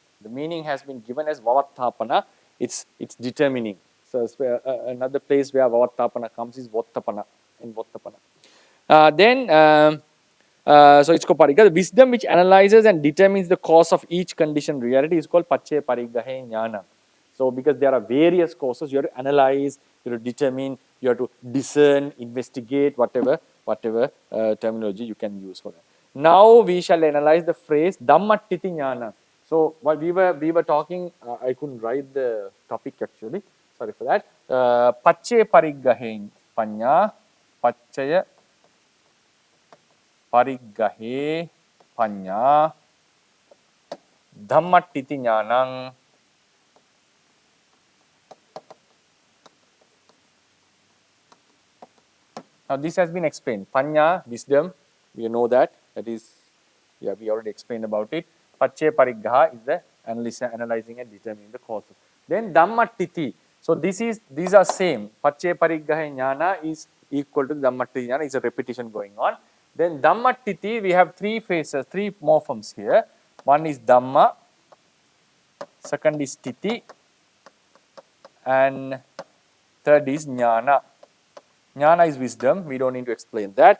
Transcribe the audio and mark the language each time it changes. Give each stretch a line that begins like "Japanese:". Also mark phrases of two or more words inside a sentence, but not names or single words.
English: The meaning has been given as vavattapana. It's determining. So another place where vavattapana comes is vottapana. In vottapana. So it's called pariggaha. The wisdom which analyzes and determines the cause of each conditioned reality is called
Pali: paccaya pariggahe jnana.
English: So because there are various causes, you have to analyze, you have to determine, you have to discern, investigate, whatever terminology you can use for that. Now we shall analyze the phrase
Pali: Dhammaṭṭhiti Jnana.
English: So what we were talking, I couldn't write the topic actually. Sorry for that.
Pali: Pacce pariggahe panya, paccaya pariggahe panya, Dhammaṭṭhiti Jnanam.
English: Now this has been explained. Panya, wisdom, we know that. That is, yeah, we already explained about it.
Pali: Pacce pariggaha
English: is the analyzing and determining the causes. Then Dhammaṭṭhiti. So these are same.
Pali: Pacce pariggaha jnana
English: is equal to
Pali: Dhammaṭṭhiti jnana.
English: It's a repetition going on. Then Dhammaṭṭhiti, we have three phases, three morphemes here. One is Dhamma, second is Titi, and third is Jnana. Jnana is wisdom, we don't need to explain that.